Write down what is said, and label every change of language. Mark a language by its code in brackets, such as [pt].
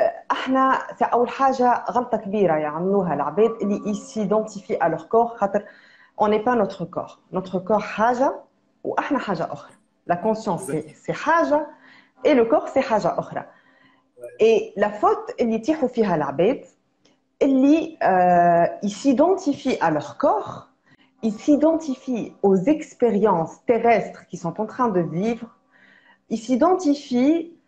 [ar] احنا في اول حاجه غلطه كبيره يعملوها العباد اللي يسيدونتيفي ا لور كور خاطر [fr] on n'est pas notre corps. Notre corps [ar] حاجه واحنا حاجه اخرى. [fr] La conscience c'est حاجه et le corps c'est [ar] حاجه اخرى. [fr] Et la faute [ar] اللي يتيحوا فيها العباد اللي [fr] ils s'identifient à leur corps, ils s'identifient aux expériences terrestres qu'ils sont en train de vivre, ils s'identifient